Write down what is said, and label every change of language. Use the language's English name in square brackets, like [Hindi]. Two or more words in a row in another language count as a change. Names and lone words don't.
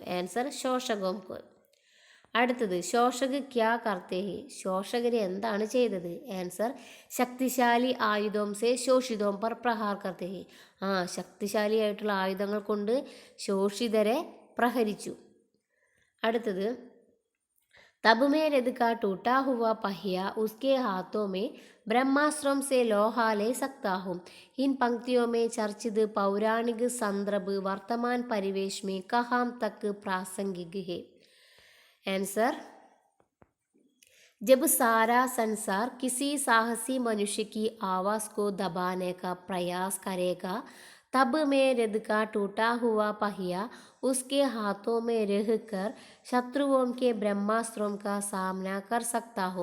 [Hindi] आंसर शोषकों को. അടുത്തത്, शोषक क्या करते हैं. [Malayalam] ശോഷകര് എന്താണ് ചെയ്തത്? [Hindi] आंसर शक्तिशाली आयुधों से शोषितों पर प्रहार करते हैं. [Malayalam] ശക്തിശാലിയായിട്ടുള്ള ആയുധങ്ങൾ കൊണ്ട് ശോഷിതരെ പ്രഹരിച്ചു. അടുത്തത്, [Hindi] तब में रथ का टूटा हुआ पहिया उसके हाथों में ब्रह्मास्त्रों से लोहा ले सकता हूँ. इन पंक्तियों में चर्चित पौराणिक संदर्भ वर्तमान परिवेश में कहाँ तक प्रासंगिक है? आंसर, जब सारा संसार किसी साहसी मनुष्य की आवाज़ को दबाने का प्रयास करेगा, तब मैं रथ का टूटा हुआ पहिया उसके हाथों में रहकर शत्रुओं के ब्रह्मास्त्रों का सामना कर सकता हूँ.